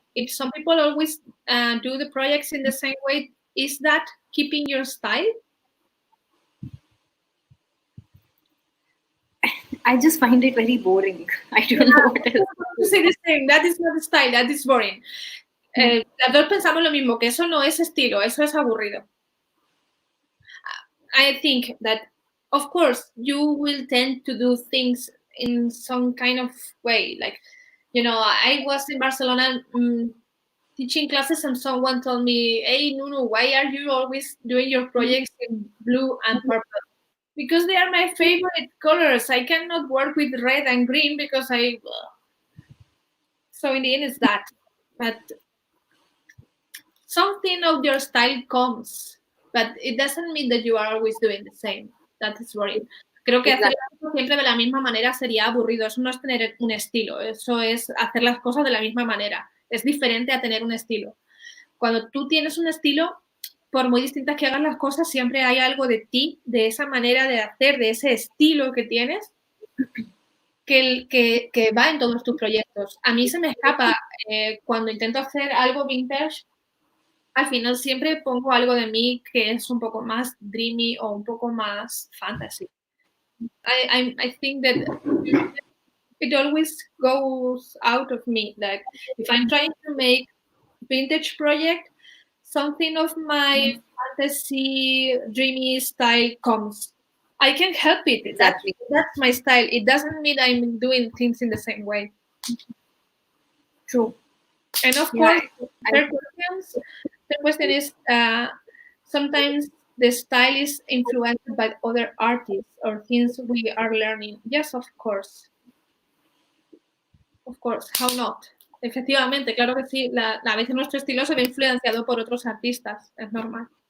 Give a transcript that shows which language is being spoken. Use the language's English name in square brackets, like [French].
[English] If some people always do the projects in the same way, is that keeping your style? I just find it very boring. I don't know what else. To say the same, that is not style, that is boring. [Spanish] Las dos pensamos lo mismo, que eso no es estilo, eso es aburrido. [English] I think that, of course, you will tend to do things in some kind of way. Like, You know, I was in Barcelona teaching classes, and someone told me, "Hey, Nunu, why are you always doing your projects in blue and purple?" Because they are my favorite colors. I cannot work with red and green because I. So in the end, it's that. But something of your style comes, but it doesn't mean that you are always doing the same. That is boring. [Spanish] Creo que hacer las cosas siempre de la misma manera sería aburrido. Eso no es tener un estilo, eso es hacer las cosas de la misma manera. Es diferente a tener un estilo. Cuando tú tienes un estilo, por muy distintas que hagas las cosas, siempre hay algo de ti, de esa manera de hacer, de ese estilo que tienes, que va en todos tus proyectos. A mí se me escapa cuando intento hacer algo vintage. Al final siempre pongo algo de mí que es un poco más dreamy o un poco más fantasy. [English] I think that it always goes out of me. Like if I'm trying to make vintage project, something of my fantasy dreamy style comes. I can't help it. Exactly. That's my style. It doesn't mean I'm doing things in the same way. True. And of course, third question is sometimes the style is influenced by other artists or things we are learning. Yes, of course. Of course, how not? [Spanish] Efectivamente, claro que sí. A veces nuestro estilo se ve influenciado por otros artistas, es normal.